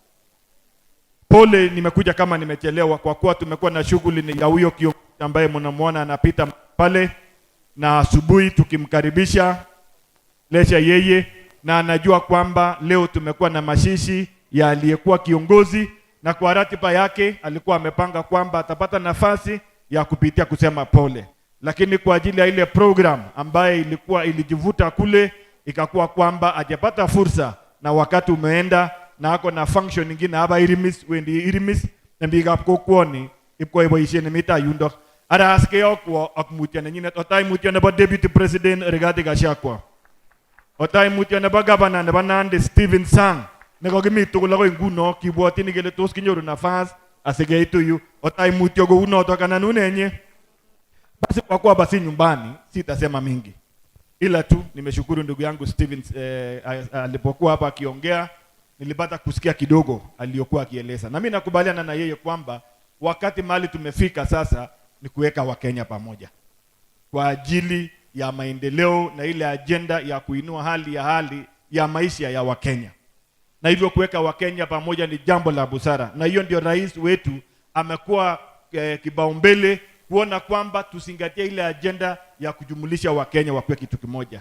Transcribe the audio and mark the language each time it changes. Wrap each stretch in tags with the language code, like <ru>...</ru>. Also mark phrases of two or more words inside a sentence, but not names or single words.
<sw>Pole nimekuja kama nimechelewa kwa kuwa tumekuwa na shughuli ya huyo kiongozi ambaye mnamuona anapita pale, na asubuhi tukimkaribisha lesha yeye, na anajua kwamba leo tumekuwa na mashishi ya aliyekuwa kiongozi, na kwa ratiba yake alikuwa amepanga kwamba atapata nafasi ya kupitia kusema pole. Lakini kwa ajili ya ile program ambaye ilikuwa ilijivuta kule, ikakuwa kwamba hajapata fursa, na wakati umeenda na ako na function nyingine hapa Irimis,</sw> <kln>wendi Irimis na bigap ko kwoni ipko iboisien mita yundo ara aske okwo akmutya nyine otai mutya nebo</kln> <en>deputy president</en> <kln>Rigathi Gachagua, otai mutya nebo governor nebo Nandi Stephen Sang ne kokimi tugul agoi nguno kibwotini kele tos kinyoru nafas asikeitu yu, otai mutya kou noto kanan unenye.</kln> <sw>Basi kwa kuwa basi nyumbani sitasema mingi, ila tu nimeshukuru ndugu yangu Stephen alipokuwa hapa akiongea, nilipata kusikia kidogo aliyokuwa akieleza, na mimi nakubaliana na yeye kwamba wakati mahali tumefika sasa ni kuweka Wakenya pamoja kwa ajili ya maendeleo na ile agenda ya kuinua hali ya maisha ya Wakenya, na hivyo kuweka Wakenya pamoja ni jambo la busara, na hiyo ndio rais wetu amekuwa kibaumbele kuona kwamba tusingatie ile agenda ya kujumulisha Wakenya wakuwe kitu kimoja.</sw>